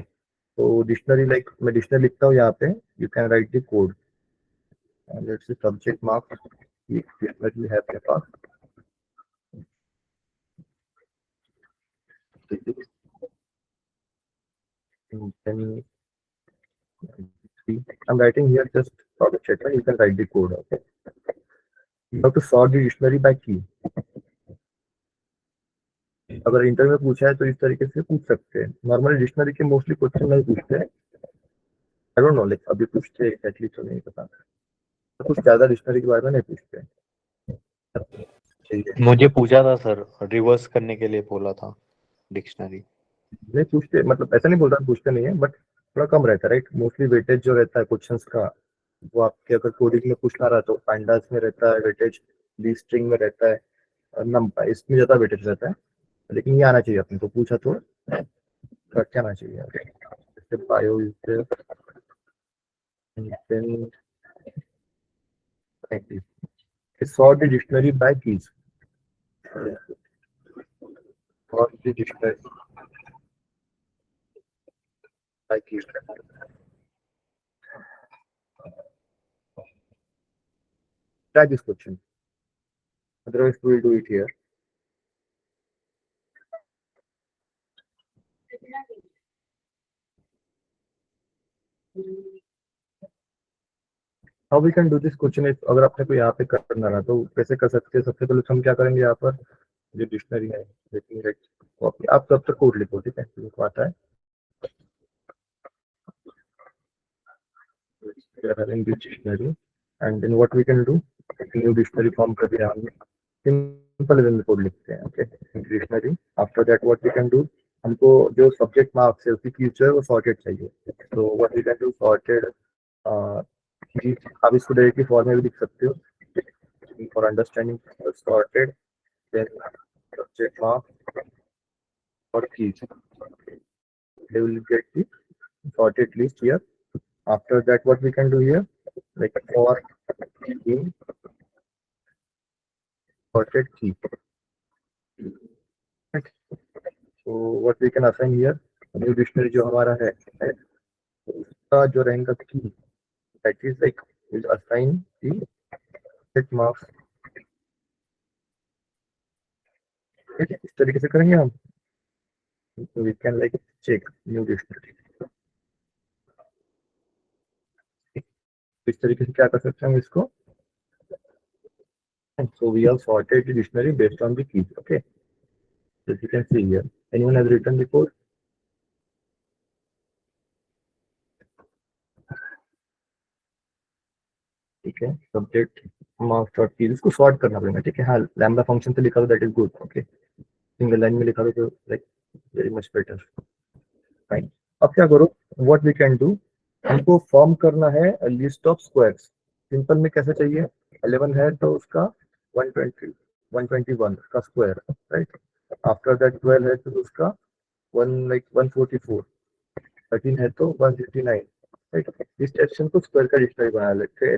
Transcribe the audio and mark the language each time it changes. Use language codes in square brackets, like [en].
[en] तो dictionary, like [hi] मैं dictionary लिखता हूँ यहाँ पे, [en] you can write the code, let's say subject mark dictionary [hi] है आपके पास, [en] then I'm writing here just product checker, you can write the code, okay. You have to sort the dictionary by key. [hi] अगर interview में पूछा है तो इस तरीके से पूछ सकते हैं। नॉर्मली डिक्शनरी के मोस्टली क्वेश्चन नहीं पूछते हैं, [en] I don't know, [hi] लाइक अभी पूछते हैं एग्जैक्टली तो नहीं पता, तो कुछ ज्यादा डिक्शनरी के बारे में नहीं पूछते हैं। मुझे पूछा था सर, रिवर्स करने के लिए बोला था डिक्शनरी। नहीं पूछते, मतलब ऐसा नहीं बोल रहा पूछते नहीं है, बट थोड़ा कम रहता है, राइट। मोस्टली वेटेज जो रहता है क्वेश्चंस का, वो आपके अगर कोडिंग में पूछना रहा तो पांडास में रहता है वेटेज, डी स्ट्रिंग में रहता है, और नंपाई इसमें ज्यादा वेटेज रहता है। लेकिन ये आना चाहिए अपने को, पूछा तो करके आना चाहिए। जैसे [en] बायो sort the dictionary by keys, sort the dictionary by keys. Try this question, otherwise we will do it here. How we can do this question is, [hi] अगर आपने को यहाँ पे करना रहा तो कैसे कर सकते हैं। सबसे पहले हम क्या करेंगे, यहाँ पर जो डिक्शनरी है कॉपी, आप तब तक कोड लिखो, ठीक है, तो आता है। [en] having this dictionary, and then what we can do, new dictionary form [hi] कर दिया हमने, सिंपल वे में कोड लिखते हैं, okay. Dictionary, [en] after that what we can do, [hi] हमको जो सब्जेक्ट मार्क्स है उसकी कीज जो है वो सॉर्टेड चाहिए। [en] तो what we can do, sorted, [hi] आप इसको डायरेक्टली फॉर्म में भी लिख सकते हो, [en] For understanding, sorted, then subject marks, or keys. They will get the sorted list here. After that, what we can do here, like for in sorted key. Right. So what we can assign here, new dictionary [hi] जो हमारा है उसका जो रहेगा [en] key, that is like will assign the set marks. [hi] इस तरीके से करेंगे हम. [en] So we can like check new dictionary. [hi] इस तरीके से क्या कर सकते हैं हम इसको. [en] And so we have sorted the dictionary based on the keys. Okay. So as you can see here, anyone has written the code? [hi] ठीक है. Subject marks dot keys इसको sort करना पड़ेगा. ठीक है. [en] हाँ, lambda function [hi] से लिखा तो [en] that is good. Okay. Single line [hi] में लिखा तो [en] like very much better. Fine. [hi] अब क्या करो? [en] What we can do? [hi] हमको फॉर्म करना है लिस्ट ऑफ स्क्वायर्स. सिंपल में कैसे चाहिए? 11 है तो उसका 121 का स्क्वायर, राइट. आफ्टर दैट 12 है तो उसका 144. 13 है तो 169, राइट. इस सेक्शन को स्क्वायर का डिक्शनरी बना लेते हैं.